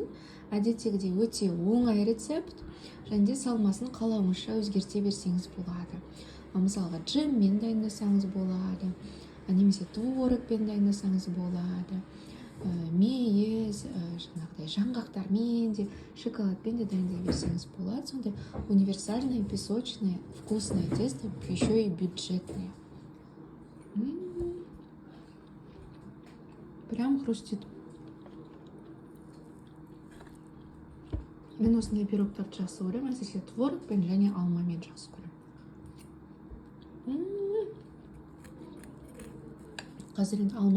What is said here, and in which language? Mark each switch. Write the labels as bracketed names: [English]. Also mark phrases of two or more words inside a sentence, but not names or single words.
[Kazakh] Әдеттегідей өте оңай рецепт. Және де салмасын қалауыңызша өзгерте берсеңіз болады. Мысалға джеммен дайындасаңыз болады. Немесе творогпен дайындасаңыз болады. Мейіз, жаңғақтармен де, шоколадпен де дайындай берсеңіз болады. [Russian] Сондай универсальное, песочное, вкусное тесто, еще и бюджетное. Прям хрустит. [Kazakh] Мен осындай пирогтарды жақсы көремін, әсіресе творогпен және алмамен жақсы көремін. Қазір енді алма